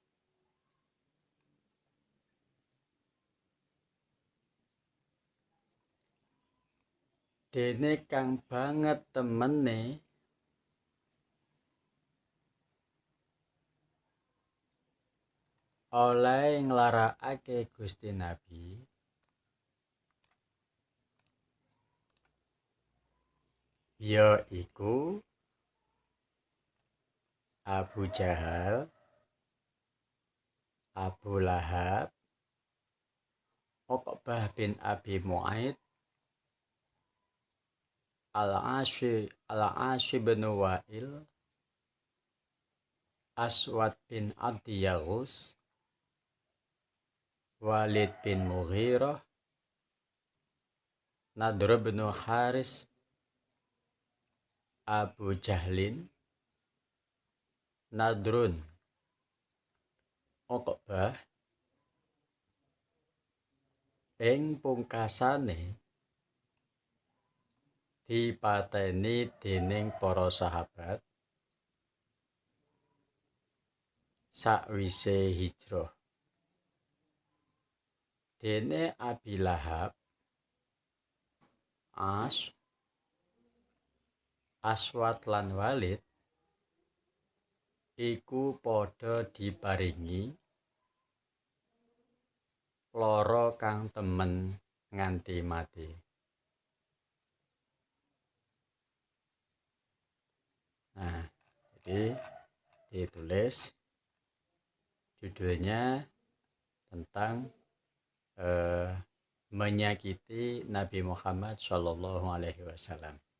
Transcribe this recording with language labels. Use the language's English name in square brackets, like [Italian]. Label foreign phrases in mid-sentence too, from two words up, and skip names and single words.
[Javanese] Dene kang banget temene oleh nglarakake Gusti Nabi ya iku Abu Jahal, Abu Lahab, Uqbah bin Abi Mu'aid, Al-Ashi bin Wa'il, Aswad bin Abdi Yaghus, Walid bin Mughirah, Nadr bin Haris, Abu Jahlin, Nadrun, Uqbah, ing pungkasane dipateni dening para sahabat sakwise hijrah. Dene Abi Lahab, Aswad lan Walid iku padha diparingi lara kang temen nganti mati. [Indonesian] Nah, jadi ditulis judulnya tentang menyakiti Nabi Muhammad [Arabic] صلى الله عليه وسلم.